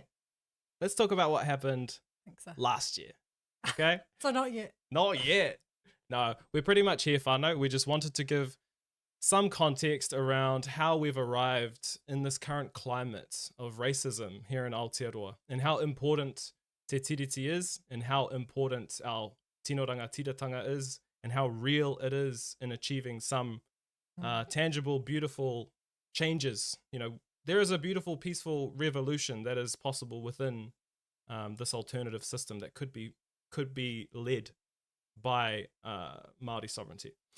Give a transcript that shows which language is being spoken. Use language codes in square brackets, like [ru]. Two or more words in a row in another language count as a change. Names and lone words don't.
[en] Let's talk about what happened last year. Okay? So not yet. Not yet. No, we're pretty much here, whānau. We just wanted to give some context around how we've arrived in this current climate of racism here in Aotearoa, and how important te tiriti is, and how important our [mi] tino rangatiratanga [en] is, and how real it is in achieving some tangible, beautiful changes. You know, there is a beautiful, peaceful revolution that is possible within this alternative system that could be led by Māori sovereignty.